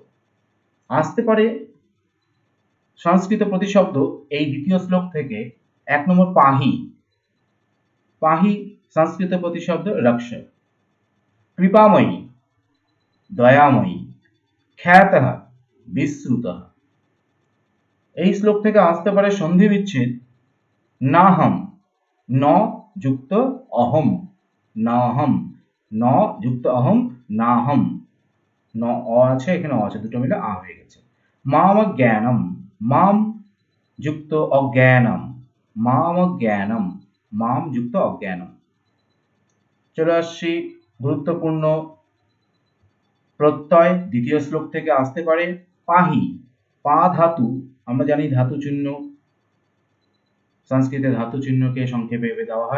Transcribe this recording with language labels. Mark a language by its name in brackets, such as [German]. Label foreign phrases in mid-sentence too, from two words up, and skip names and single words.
[Bangla] আসতে পারে সংস্কৃত প্রতিশব্দ এই দ্বিতীয় শ্লোক থেকে। 1 নম্বর পাহি, পাহি সংস্কৃত প্রতিশব্দ রক্ষ। কৃপাময়ী দয়াময়ী, [Sanskrit] খ্যাতঃ বিশ্রুতঃ। [Bangla] এই শ্লোক থেকে আসতে পারে সন্ধি বিচ্ছেদ নাহম, ন যুক্ত অহম, নাহম, ন যুক্ত অহম, নাহম, ন অ আছে, এখানে অ আছে, দুটো মিলে আ হয়ে গেছে। [Sanskrit] মাম জ্ঞানম, মাম যুক্ত অজ্ঞানম, মাম জ্ঞানম, মাম যুক্ত অজ্ঞানম। [Bangla] চলে আসছি গুরুত্বপূর্ণ প্রত্যয় দ্বিতীয় শ্লোক থেকে আসতে পারে পাহি, পা ধাতু, আমরা জানি ধাতু চিহ্ন, সংস্কৃতে ধাতু চিহ্নকে সংক্ষেপে দেওয়া হয়।